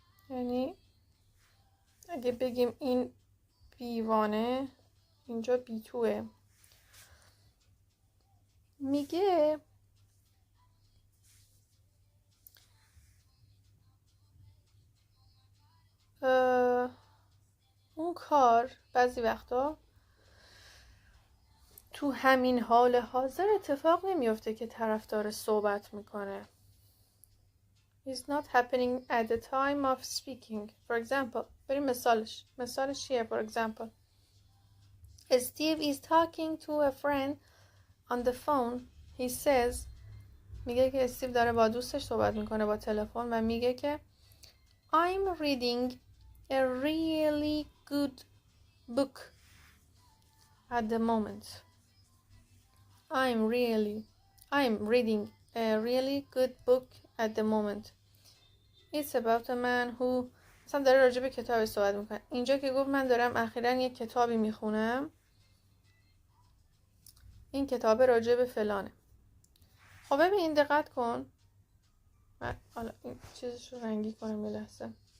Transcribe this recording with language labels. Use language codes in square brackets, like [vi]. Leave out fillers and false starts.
[fa] یعنی اگه بگیم این B1 اینجا B2 میگه اون کار بعضی وقتا تو همین حال حاضر اتفاق نمیفته که طرف داره صحبت میکنه. [en] It's not happening at the time of speaking. For example, [fa] بریم مثالش چیه؟ [en] For example, Steve is talking to a friend on the phone. He says, [fa] میگه که استیو داره با دوستش صحبت میکنه با تلفن و میگه که [en] I'm reading a really good book at the moment. I'm reading a really good book at the moment. It's about a man who [fa] مثلا داره راجع به کتابی صحبت میکنه. اینجا که گفت من دارم اخیراً یک کتابی میخونم، این کتاب راجع به فلانه. خب ببین دقت کن. من حالا این چیزش رو رنگی کنم یه لحظه.